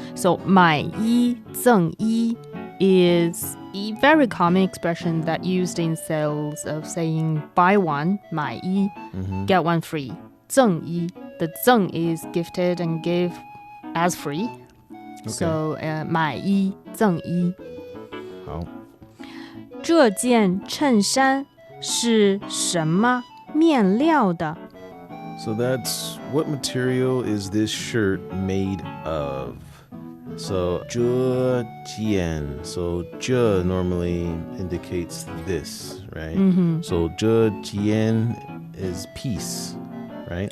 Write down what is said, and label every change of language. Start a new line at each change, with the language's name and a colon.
English: So
Chinese: 买一赠一
English: is a very common expression that used in sales of saying buy one, 买一, get one free. 赠一, the 赠 is gifted and give as free. Okay.
Chinese: So 买一赠一. 好。这件衬衫是什么面料的?
English: So that's what material is this shirt made of? So 这件, so 这 normally indicates this, right? So 这件 is piece, right?